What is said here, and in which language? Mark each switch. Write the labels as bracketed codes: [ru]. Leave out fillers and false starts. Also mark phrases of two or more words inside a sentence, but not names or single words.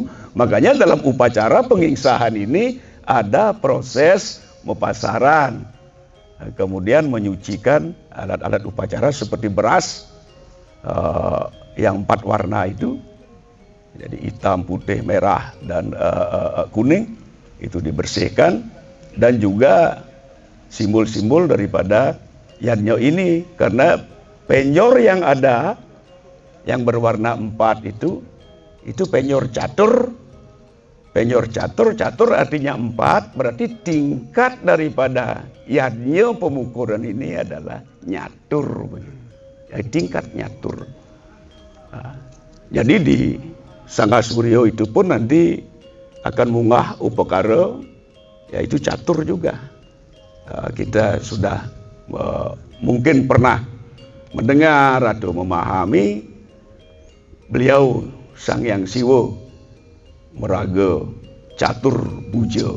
[id] Makanya dalam upacara pengingsahan ini ada proses mupasaran, kemudian menyucikan alat-alat upacara seperti beras yang 4 warna itu, jadi hitam, putih, merah, dan kuning, itu dibersihkan. Dan juga simbol-simbol daripada Yanyo ini, karena penyor yang ada yang berwarna 4 itu penyor catur. Penyor catur artinya 4, berarti tingkat daripada Yanyo pemukuran ini adalah nyatur, ya, tingkat nyatur. Nah, jadi di Sangga Suryo itu pun nanti akan munggah upakara, yaitu catur juga. Kita sudah mungkin pernah mendengar atau memahami beliau Sang Hyang Siwa meraga catur bujo.